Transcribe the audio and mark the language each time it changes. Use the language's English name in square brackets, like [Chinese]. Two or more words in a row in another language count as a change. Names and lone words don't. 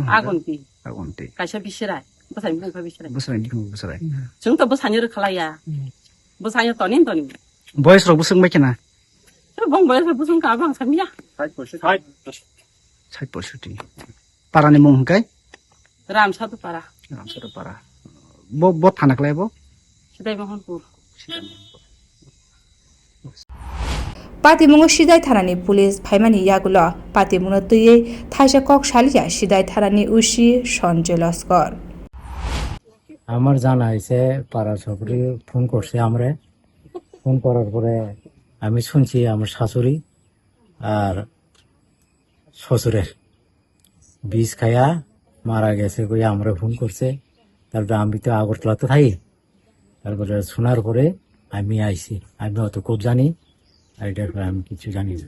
[Kok Borok] agonti kaisa bisirai busai mung ka bisirai chung to busanya ro khalaya busanya tonin boys ro busung ba kena bong boys ro busung ka bang samya sai porsuti para ni mung kai ram satu para bo thana klai bo sidai mohanpur পাতিমুঙ্গ সিদাই থানানি পুলিশ ফাইমানি ইয়াগুলো পাতিমুঙ্গ তুইয়ে থাইসা কক শালিয়া সিদাই থানানি উসি সঞ্জয় লস্কর [Bangla] আমার জানা হয়েছে পাড়া সবরি ফোন করছে আমরা ফোন করার পরে আমি শুনছি আমার শাশুড়ি আর শ্বশুরের বিষ খায়া মারা গেছে কই আমরা ফোন করছে তারপরে আমি তো আগরতলাতে থাকি তারপরে শোনার পরে আমি আইছি আমি অত খুব জানি আর এটার পরে আমি কিছু জানি না